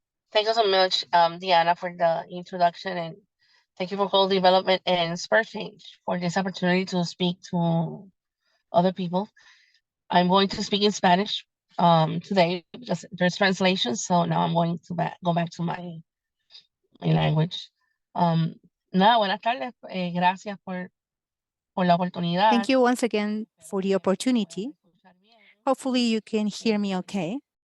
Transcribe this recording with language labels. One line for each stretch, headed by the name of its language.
English: Thank you so much, Diana, for the introduction, and thank you for Whole Development and Spur Change for this opportunity to speak to other people. I'm going to speak in Spanish today because there's translation, so now I'm going to go back to my language.
Spanish: Nada, buenas tardes. Gracias por la oportunidad.
English: Thank you once again for the opportunity. Hopefully you can hear me okay.